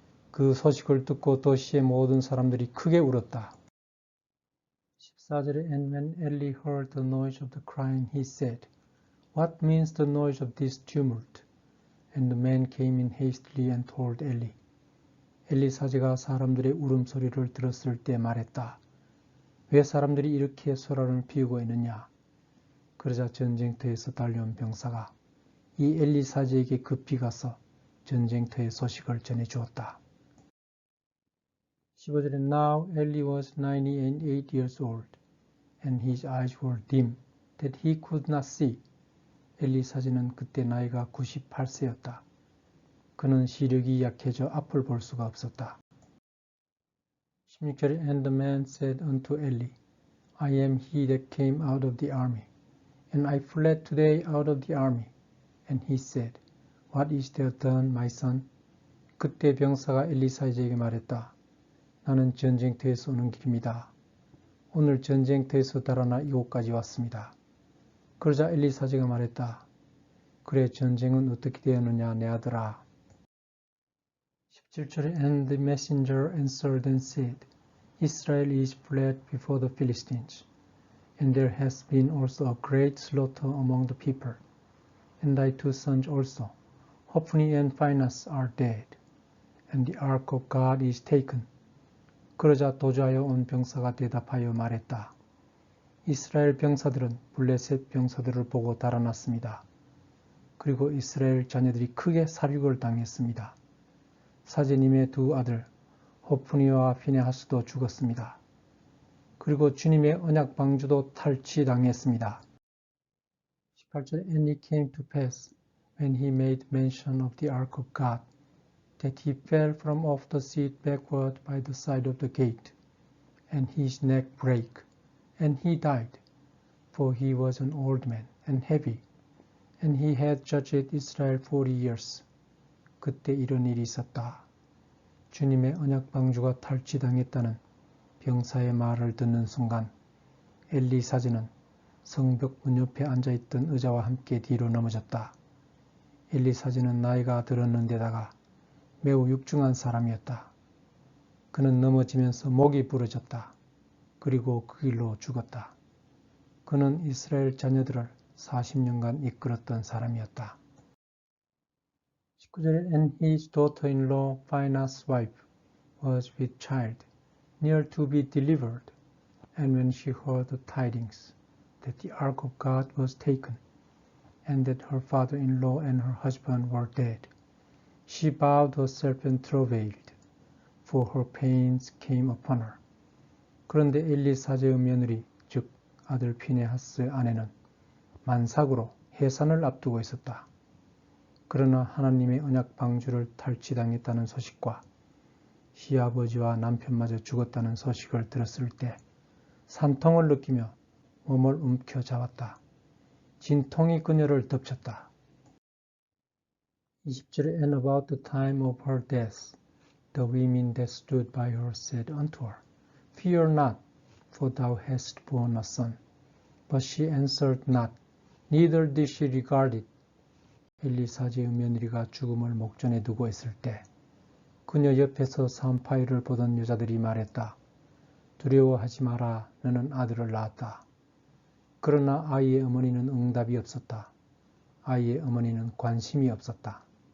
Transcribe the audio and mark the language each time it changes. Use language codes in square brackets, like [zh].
[ko] 그 소식을 듣고 도시의 모든 사람들이 크게 울었다. [en] 14절에 And when Eli heard the noise of the crying, he said, What means the noise of this tumult? And the man came in hastily and told Eli. [ko] 엘리 사제가 사람들의 울음소리를 들었을 때 말했다. 왜 사람들이 이렇게 소란을 피우고 있느냐? 그러자 전쟁터에서 달려온 병사가 이 엘리 사제에게 급히 가서 전쟁터의 소식을 전해주었다. [en] 15절에 Now Eli was 98 years old, and his eyes were dim, that he could not see. [ko] 엘리 사제는 그때 나이가 98세였다. 그는 시력이 약해져 앞을 볼 수가 없었다. [en] 16절에 And the man said unto Eli, I am he that came out of the army, and I fled today out of the army. And he said, What is there done, my son? [ko] 그때 병사가 엘리 사제에게 말했다. 나는 전쟁터에서 오는 길입니다. 오늘 전쟁터에서 달아나 이곳까지 왔습니다. 그러자 엘리 사제가 말했다. 그래, 전쟁은 어떻게 되었느냐, 내 아들아. [en] 17절에 And the messenger answered and said, Israel is fled before the Philistines, and there has been also a great slaughter among the people, and thy two sons also, Hophni and Phinehas, are dead, and the ark of God is taken. [ko] 그러자 도주하여 온 병사가 대답하여 말했다. 이스라엘 병사들은 블레셋 병사들을 보고 달아났습니다. 그리고 이스라엘 자녀들이 크게 살육을 당했습니다. 사제님의 두 아들 호프니와 피네하스도 죽었습니다. 그리고 주님의 언약 방주도 탈취당했습니다. [en] 18절에 And it came to pass, when he made mention of the ark of God, that he fell from off the seat backward by the side of the gate, and his neck brake, and he died, for he was an old man and heavy, and he had judged Israel 40 years. [ko] 그때 이런 일이 있었다. 주님의 언약 방주가 탈취당했다는 병사의 말을 듣는 순간 엘리 사제는 성벽 문 옆에 앉아있던 의자와 함께 뒤로 넘어졌다. 엘리 사제는 나이가 들었는데다가 매우 육중한 사람이었다. 그는 넘어지면서 목이 부러졌다. 그리고 그 길로 죽었다. 그는 이스라엘 자녀들을 40년간 이끌었던 사람이었다. [en] 19절에 And his daughter-in-law, Phinehas' wife, was with child, near to be delivered. And when she heard the tidings that the ark of God was taken, and that her father-in-law and her husband were dead, she bowed herself and travailed, for her pains came upon her. [ko] 그런데 엘리 사제의 며느리, 즉 아들 피네하스 아내는 만삭으로 해산을 앞두고 있었다. 그러나 하나님의 언약 방주를 탈취당했다는 소식과 시아버지와 남편마저 죽었다는 소식을 들었을 때 산통을 느끼며 몸을 움켜잡았다. 진통이 그녀를 덮쳤다. [en] 20절에 And about the time of her death, the women that stood by her said unto her, Fear not, for thou hast borne a son. But she answered not, neither did she regard it. [ko] 엘리 사제의 며느리가 죽음을 목전에 두고 있을 때 그녀 옆에서 산파이를 보던 여자들이 말했다. 두려워하지 마라, 너는 아들을 낳았다. 그러나 아이의 어머니는 응답이 없었다. 아이의 어머니는 관심이 없었다.